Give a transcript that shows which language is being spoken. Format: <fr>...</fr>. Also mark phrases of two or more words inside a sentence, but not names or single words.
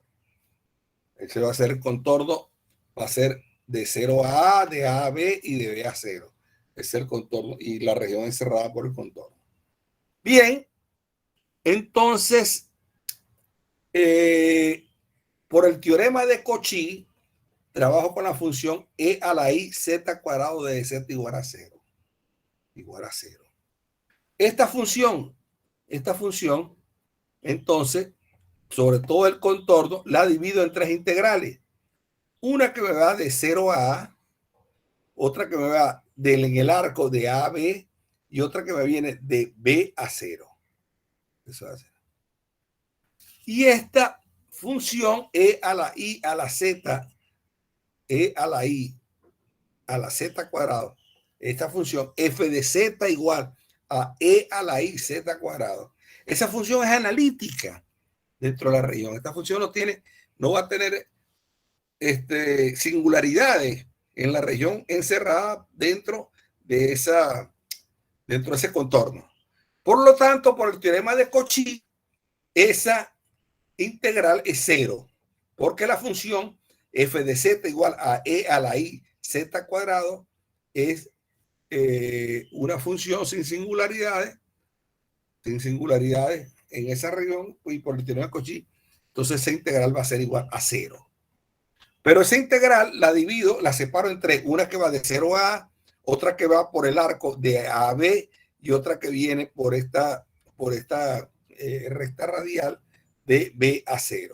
<es>Ese va a ser el contorno, va a ser de 0 a A, de A a B y de B a 0. Es el contorno y la región encerrada por el contorno. Bien, entonces, por el teorema de Cauchy, trabajo con la función e a la i z cuadrado de z igual a 0. Igual a 0. Esta función, entonces, sobre todo el contorno, la divido en tres integrales. Una que me va de 0 a A, otra que me va en el arco de A a B y otra que me viene de B a 0. Eso va a ser. Y esta función e a la i a la z, e a la i a la z cuadrado, esta función f de z igual a e a la i z cuadrado, esa función es analítica dentro de la región. Esta función no va a tener singularidades en la región encerrada dentro de ese contorno. Por lo tanto, por el teorema de Cauchy, esa integral es 0, porque la función f de z igual a e a la i z cuadrado es una función sin singularidades en esa región, y por el teorema de Cauchy, entonces esa integral va a ser igual a 0. Pero esa integral la separo en tres, una que va de 0 a A, otra que va por el arco de A a B y otra que viene por esta recta radial de B a 0.</es>